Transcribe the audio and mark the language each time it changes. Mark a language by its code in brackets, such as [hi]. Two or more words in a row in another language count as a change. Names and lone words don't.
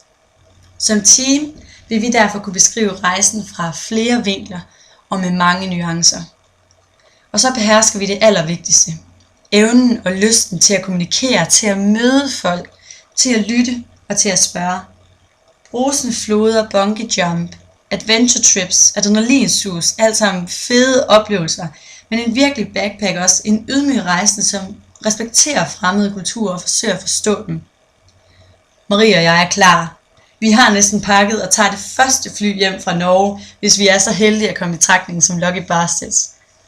[da] Som team vil vi derfor kunne beskrive rejsen fra flere vinkler og med mange nuancer. Og så behersker vi det allervigtigste. Evnen og lysten til at kommunikere, til at møde folk, til at lytte og til at spørge. Brusende floder, [en] bungee jump, adventure trips, [da] adrenalinsus, alt sammen fede oplevelser, men en virkelig backpack også, en ydmyg rejsende, som respekterer fremmede kulturer og forsøger at forstå dem. Marie og jeg er klar. Vi har næsten pakket og tager det første fly hjem fra Norge, hvis vi er så heldige at komme i betragtning som Lucky Bastards.